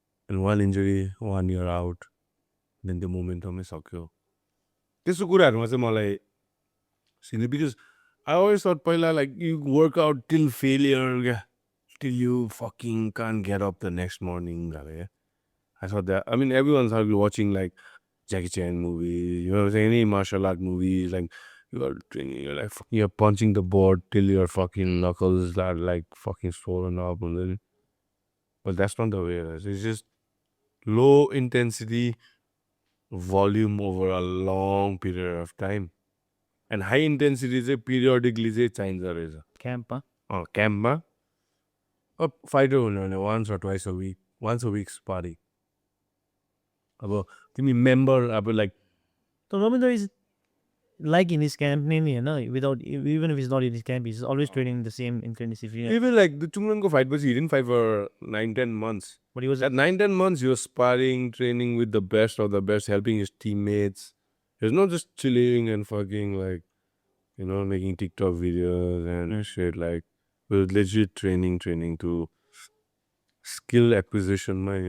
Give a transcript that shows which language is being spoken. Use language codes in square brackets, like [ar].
[en] and one injury 1 year out then [ne] त्यो मोमेन्टमै सक्यो त्यस्तो कुराहरूमा चाहिँ मलाई सिधै [en] because I always thought [ne] पहिला [en] like you work out till failure क्या till you fucking can't get up the next morning yeah. I thought that I mean everyone's watching like Jackie Chan movies, you know, any martial art movies, like you are training, you're like you're punching the board till your fucking knuckles are like fucking swollen up and then, but that's not the way it is. It's just low intensity volume over a long period of time and high intensity [ne] चाहिँ periodically चाहिँ चाहिन्छ रहेछ [en] Camp, [ne] क्याम्पमा अब fighter हुनु भने [en] once or twice a week, once a week sparring. [ne] अब तिमी member अब like [en] So Rabindra is like in his camp, mainly, you know, without even if he's not in his camp, he's always training the same intensity. Even like the चुङनको fight पछि he didn't fight for 9-10 months. But he was At 9-10 months he was sparring, training with the best of the best, helping his teammates. He was not just chilling and fucking like, you know, making TikTok videos and shit. Like, it was legit training to skill acquisition.